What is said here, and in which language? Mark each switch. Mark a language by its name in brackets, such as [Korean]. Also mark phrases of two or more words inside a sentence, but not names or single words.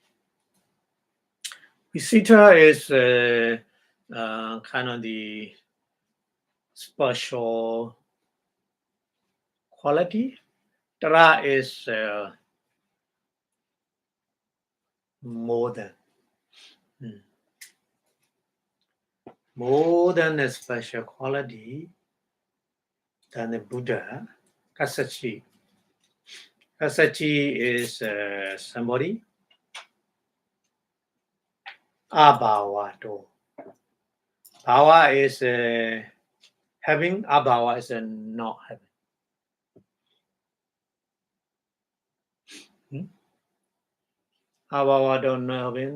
[English] Visita is kind of the special quality. Tara is more than. More than a special quality than the Buddha. Kasachi. Kasachi is somebody. Abhavato. Bhava is having, abhava is not having. Abhava don't know having.